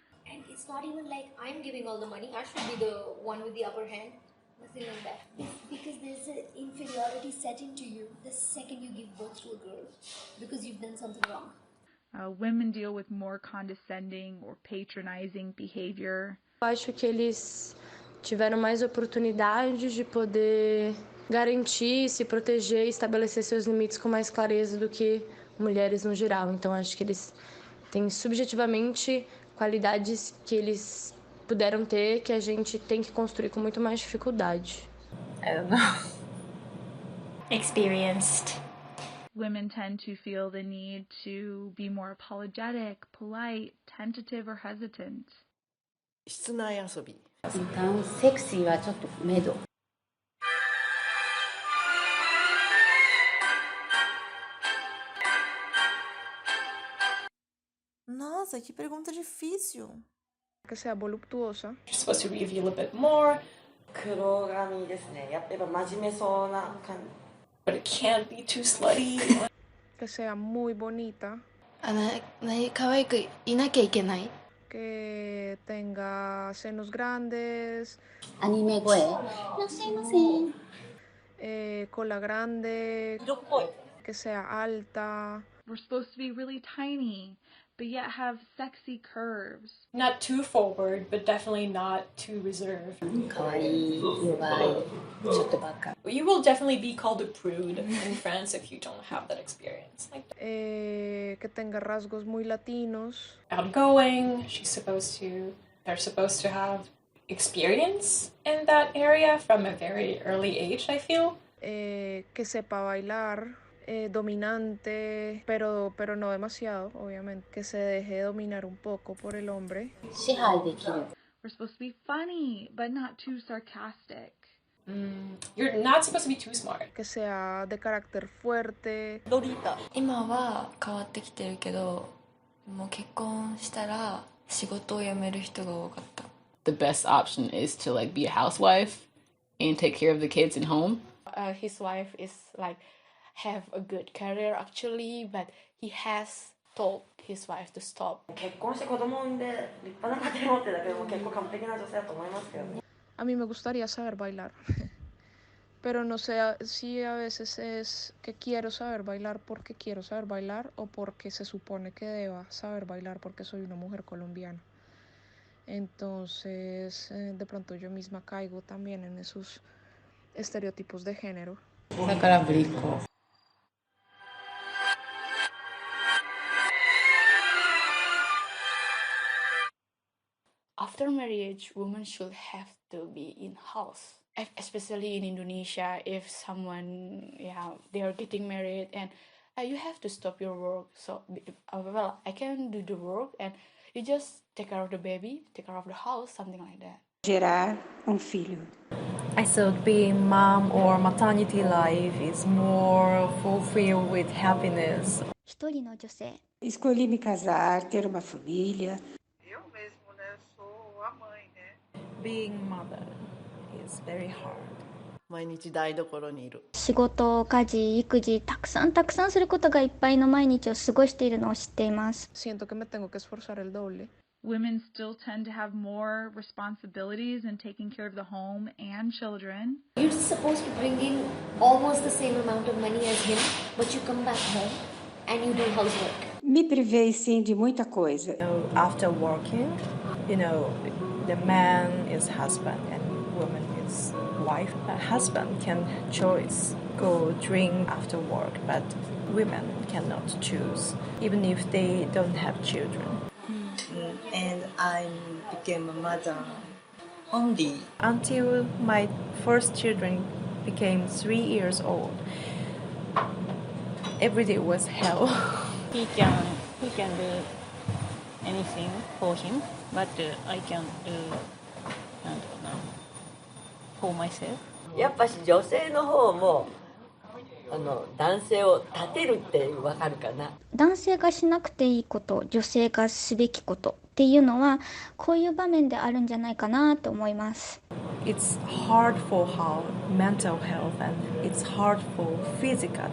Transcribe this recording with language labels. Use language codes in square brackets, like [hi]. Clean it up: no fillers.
[en] and it's not even like I'm giving all the money. I should be the one with the upper hand. Nothing like that. Because there's an inferiority set into you the second you give birth to a girl because you've done something wrong. Women deal with more condescending or patronizing behavior. [pt] Eu acho que eles tiveram mais oportunidades de poder garantir, se proteger e estabelecer seus limites com mais clareza do que mulheres no geral. Então acho que eles têm subjetivamente qualidades que eles puderam ter que a gente tem que construir com muito mais dificuldade. [en] I don't know. Experienced. Women tend to feel the need to be more apologetic, polite, tentative, or hesitant. [ja] 室内遊び。セクシーはちょっとメド。 [pt] Nossa, que pergunta difícil. [es] Que sea voluptuosa. [en] You're supposed to reveal a bit more. [ja] 黒髪ですね。やっぱ真面目そうな感じ。 [en] But it can't be too slutty. [es] Que sea muy bonita. [ja] 可愛くいなきゃいけない。 [es] Que tenga senos grandes. [ja] アニメ声。いらっしゃいませ。 [es] Cola grande. Que sea alta. [en] We're supposed to be really tiny, but yet have sexy curves. Not too forward, but definitely not too reserved. [ja] 可愛い、弱い、ちょっとバカ。 [en] You will definitely be called a prude in France if you don't have that experience. [es] Que tenga rasgos muy latinos. [en] Outgoing. They're supposed to have experience in that area from a very early age, I feel. [es] Que sepa bailar. Dominante, pero no demasiado, obviamente, que se deje dominar un poco por el hombre. [en] We're supposed to be funny, but not too sarcastic. You're not supposed to be too smart. [es] Que sea de carácter fuerte. [ja] 今は変わってきてるけど、もう結婚したら仕事を辞める人が多かった。 [en] The best option is to like be a housewife and take care of the kids at home. His wife is like have a good career actually, but he has told his wife to stop. [ja] 結婚して子供産んで立派な家庭持ってだけども結構完璧な女性だと思いますけどね。 [es] A mí me gustaría saber bailar, pero no sé si a veces es que quiero saber bailar porque quiero saber bailar o porque se supone que deba saber bailar porque soy una mujer colombiana. Entonces, de pronto yo misma caigo también en esos estereotipos de género. [ja] だからぶりっ子。 [en] After marriage, women should have to be in house. Especially in Indonesia, if someone, they are getting married and you have to stop your work. So, well, I can do the work and you just take care of the baby, take care of the house, something like that. [pt] Gerar filho. [en] I thought being mom or maternity life is more fulfilled with happiness. [ja] 一人の女性。 [pt] Escolhi me casar, ter uma família. Eu mesmo, né, sou a mãe, né? [en] Being mother is very hard. [ja] 毎日台所にいる。仕事、家事、育児、たくさんすることがいっぱいの毎日を過ごしているのを知っています。 [es] Siento que me tengo que esforzar el doble. [en] Women still tend to have more responsibilities in taking care of the home and children. You're supposed to bring in almost the same amount of money as him, but you come back home and you do housework. [pt] Me privei sim de muita coisa. [en] After working, the man is husband and woman is wife. A husband can choose go drink after work, but women cannot choose, even if they don't have children. And I became a mother only until my first children became 3 years old. Every day was hell. He can do anything for him, but I can do for myself. [ja] やっぱし女性の方も男性を立てるってわかるかな。男性がしなくていいこと、女性がすべきことっていうのはこういう場面であるんじゃないかなと思います。 [en] It's hard for her mental health and it's hard for physically.